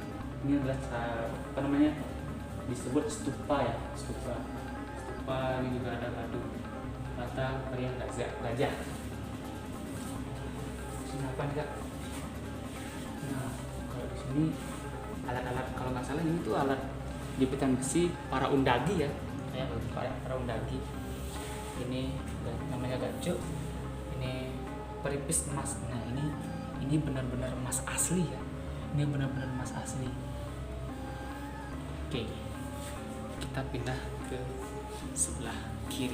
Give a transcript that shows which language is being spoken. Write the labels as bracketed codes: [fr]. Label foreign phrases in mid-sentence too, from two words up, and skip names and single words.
[id] Ini adalah disebut stupa ya, stupa ini juga ada bata meriam gajah. Sini apa nih Kak? Nah, kalau di sini alat-alat, kalau nggak salah ini tuh alat jepitan besi para undagi ya, para undagi. Ini namanya gajo, ini peripis emas. Nah, ini benar-benar emas asli ya. Ini benar-benar emas asli. Oke, kita pindah ke sebelah kiri.